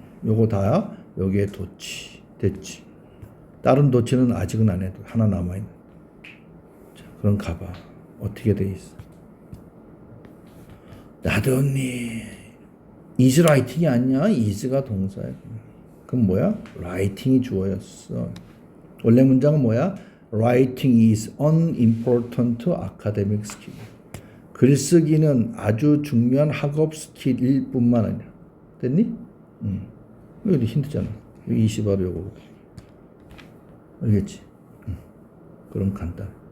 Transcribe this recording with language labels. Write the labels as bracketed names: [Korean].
[Korean] 요거 다 여기에 도치. 됐지. 다른 도치는 아직은 안 해도 하나 남아있는. 자, 그럼 가봐. 어떻게 돼 있어? 나도 언니 [English] is writing [Korean] 이 아니야. is가 동사야. 그럼 뭐야? writing이 주어였어. 원래 문장은 뭐야? [English] writing is an important academic skill. [Korean] 글쓰기는 아주 중요한 학업 스킬일 뿐만 아니라. 됐니? 여기 힌트잖아. 여기 20 바로 요거. 알겠지? 그럼 간단.